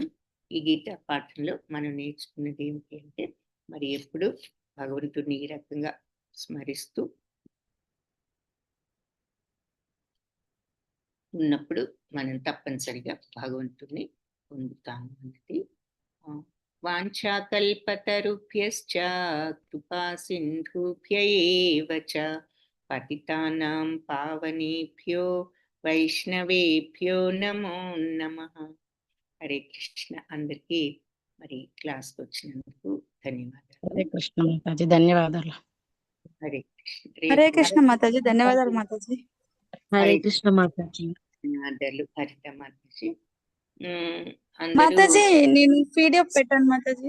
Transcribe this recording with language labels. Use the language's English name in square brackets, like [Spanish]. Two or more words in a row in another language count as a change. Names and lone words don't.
[Telugu] ఈ గీతా పాఠంలో మనం నేర్చుకున్నది ఏమిటి అంటే, మరి ఎప్పుడు భగవంతుడిని ఈ రకంగా స్మరిస్తూ ఉన్నప్పుడు మనం తప్పనిసరిగా భగవంతుడిని పొందుతాము అన్నది. [Sanskrit] వాంఛాకల్పతరుభ్యశ్చ కృపా సింధుభ్య ఏవ చ పతితానాం పావనేభ్యో వైష్ణవేభ్యో నమో నమః. హరే కృష్ణ. [Telugu] అందరికీ మరి క్లాస్కి వచ్చినందుకు ధన్యవాదాలు. [Sanskrit] హరే కృష్ణ [Telugu] మాతాజీ, ధన్యవాదాలు. [Sanskrit] హరే కృష్ణ. హరే కృష్ణ [Telugu] మాతాజీ, ధన్యవాదాలు మాతాజీ. [Sanskrit] హరే కృష్ణ మాతాజీ. [Telugu] ధన్యవాదాలు హరిత మాతాజీ. మాతాజీ నేను పీడిఎఫ్ పెట్టాను మాతాజీ.